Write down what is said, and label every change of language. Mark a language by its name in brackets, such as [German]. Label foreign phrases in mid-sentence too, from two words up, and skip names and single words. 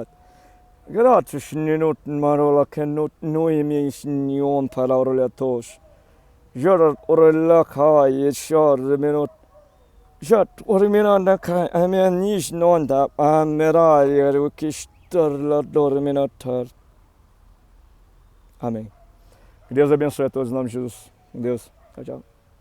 [Portuguese] Gratus ninut marola kenut noemi snion palaurletos. Jor orella kai shor minut. Jat orminanda kai amen nish nonda amera yerukistar la dorminatar. Amém. Que Deus abençoe a todos em nome de Jesus. Deus. Tchau, tchau.